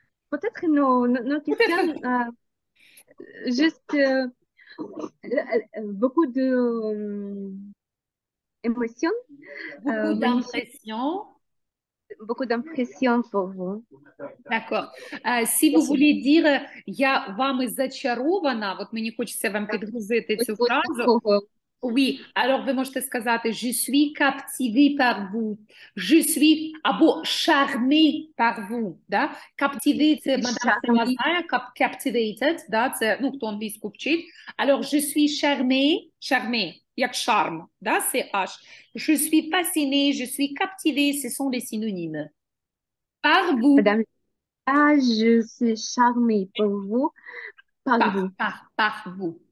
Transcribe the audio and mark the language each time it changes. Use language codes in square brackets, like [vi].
[fr] peut-être nos questions, juste beaucoup de émotions, Beaucoup magnifiques, d'impressions. beaucoup d'impressions pour vous. D'accord. Si vous Merci. voulez dire [uk] «Я вами зачарована», от мені хочеться вам підгрузити цю фразу. [fr] Oui, alors [uk] ви можете сказати [fr] «Je suis captivé par vous», «Je suis» або «charmé par vous», да? [uk] «Captivé» це мадам Стелла знає, «captivated», да? Це, ну, хто англійську вчить. [fr] Alors, «je suis charmé», «charmé», як «charme», да? C'est H. «Je suis fasciné», «je suis captivé», ce sont des synonymes. Par vous. Madame, je suis charmée par vous, par vous. Par vous.